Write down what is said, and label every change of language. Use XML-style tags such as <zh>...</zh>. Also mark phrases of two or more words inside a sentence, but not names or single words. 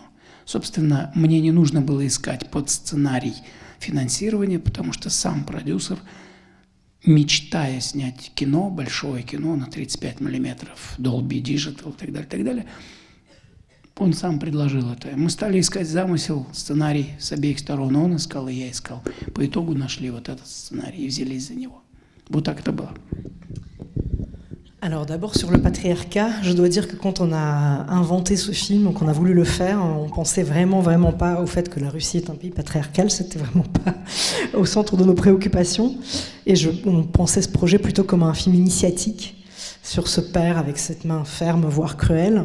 <ru>Собственно, мне не нужно было искать под сценарий финансирования, потому что сам продюсер, мечтая снять кино, большое кино на 35 миллиметров, Dolby Digital и так далее, он сам предложил это. Мы стали искать замысел, сценарий с обеих сторон. Он искал, и я искал. По итогу нашли вот этот сценарий и взялись за него. Вот так это было.</ru> <fr>Alors d'abord sur le patriarcat, je dois dire que quand on a inventé ce film, qu'on a voulu le faire, on pensait vraiment pas au fait que la Russie est un pays patriarcal, c'était vraiment pas au centre de nos préoccupations. Et on pensait ce projet plutôt comme un film initiatique sur ce père avec cette main ferme, voire cruelle.</fr>